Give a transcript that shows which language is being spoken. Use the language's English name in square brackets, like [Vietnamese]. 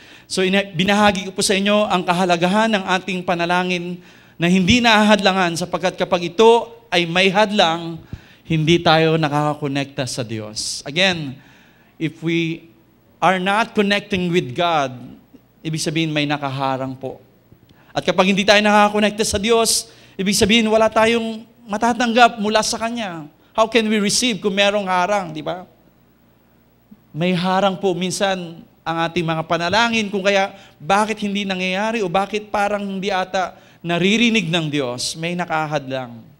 [Filipino] So, binahagi ko po sa inyo ang kahalagahan ng ating panalangin na hindi nahahadlangan sapagkat kapag ito ay may hadlang, hindi tayo nakakakonekta sa Diyos. [English] Again, if we are not connecting with God, [Filipino] ibig sabihin may nakaharang po. At kapag hindi tayo nakakonekta sa Diyos, ibig sabihin wala tayong matatanggap mula sa Kanya. [English] How can we receive [Filipino] kung merong harang, di ba? May harang po minsan ang ating mga panalangin, kung kaya bakit hindi nangyayari o bakit parang hindi ata naririnig ng Diyos, may nakahadlang.